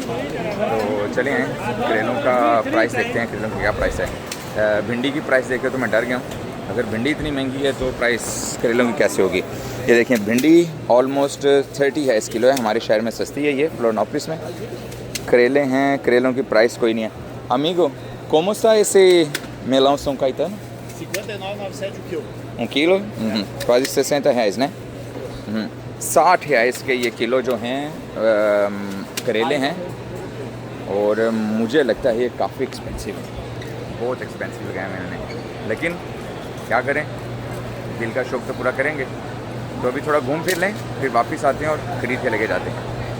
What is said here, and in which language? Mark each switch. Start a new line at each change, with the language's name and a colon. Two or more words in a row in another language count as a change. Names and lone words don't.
Hindi: तो चले हैं करेलों का प्राइस देखते हैं, करेलों का क्या प्राइस है। भिंडी की प्राइस देख के तो मैं डर गया हूँ, अगर भिंडी इतनी महंगी है तो प्राइस करेलों की कैसे होगी। ये देखें भिंडी ऑलमोस्ट 30 है इस किलो है, हमारे शहर में सस्ती है ये फ्लोरिनोपोलिस में। करेले हैं, करेलों की प्राइस कोई नहीं है।
Portuguese: अमीगो como está esse melão São Caetano? 59,97 o quilo. quilo? Quase 60 reais, né? 60 reais
Hindi: के ये किलो जो हैं करेले हैं। और मुझे लगता है ये काफ़ी एक्सपेंसिव है, बहुत एक्सपेंसिव लगाया मैंने, लेकिन क्या करें, दिल का शौक़ तो पूरा करेंगे। तो अभी थोड़ा घूम फिर लें, फिर वापस आते हैं और ख़रीद के लेके जाते हैं।